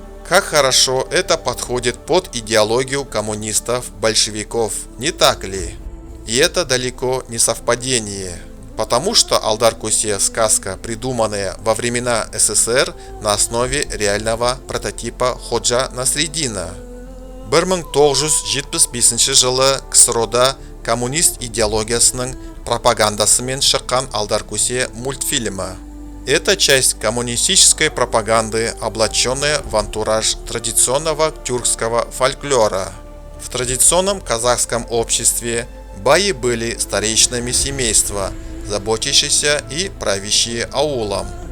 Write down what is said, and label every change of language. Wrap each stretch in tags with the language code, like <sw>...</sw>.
<ru>Как хорошо это подходит под идеологию коммунистов, большевиков, не так ли? И это далеко не совпадение, потому что Алдар Кусе сказка, придуманная во времена СССР на основе реального прототипа Ходжа Насреддина.</ru> <kk>1975 жылы КСРОда коммунист идеологиясының пропагандасымен шыққан Алдар Кусе мультфильмы.</kk> <ru>Это часть коммунистической пропаганды, облаченная в антураж традиционного тюркского фольклора. В традиционном казахском обществе баи были старейшинами семейства, заботящиеся и правящие аулом.</ru>